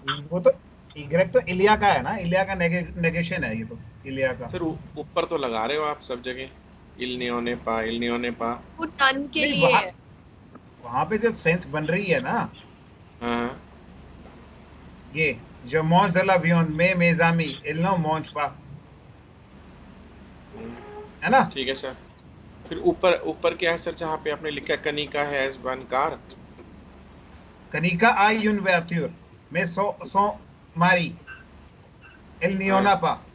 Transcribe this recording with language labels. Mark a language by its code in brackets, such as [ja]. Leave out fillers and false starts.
[hi] वो तो y तो इलिया का है ना, इलिया का नेगेशन है ये तो, इलिया का। सर ऊपर तो लगा रहे हो आप सब जगह, इल नियोने पा। वो टन के नहीं, लिए है। वहाँ पे जो सेंस बन रही है ना, हाँ [fr] ये je mange de la viande mais mes amis ils ne mangent pas, [hi] है ना? ठीक है सर। फिर ऊपर क्या है सर जहाँ पे आपने लिखा Kanika [en] Has one car? [fr] Kanika a une voiture mais son mari il n'y en a pas.